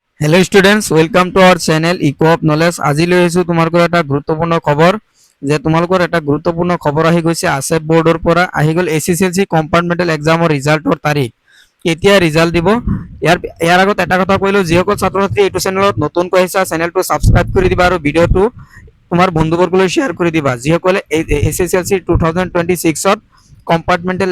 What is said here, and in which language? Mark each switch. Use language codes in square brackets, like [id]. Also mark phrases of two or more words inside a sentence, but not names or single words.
[en] Hello students welcome to our channel Echo of Knowledge [as] আজি লৈ আহিছো তোমালোকৰ এটা গুৰুত্বপূৰ্ণ খবৰ যে তোমালোকৰ এটা গুৰুত্বপূৰ্ণ খবৰ আহি গৈছে আসেপ বোৰ্ডৰ পৰা আহি গল এসএসএলসি কম্পাৰ্টমেন্টাল এক্সামৰ ৰিজাল্টৰ তাৰিখ কেতিয়া ৰিজাল্ট দিব ইয়াৰ আগত এটা কথা কৈলো যিসকল ছাত্ৰ-ছাত্ৰী এইটো চেনেলত নতুনকৈ আহিছা চেনেলটো সাবস্ক্ৰাইব কৰি দিবা আৰু ভিডিওটো তোমাৰ বন্ধুবৰ্গলৈ শ্বেয়াৰ কৰি দিবা যিসকলে এসএসএলসি 2026 ত কম্পাৰ্টমেন্টাল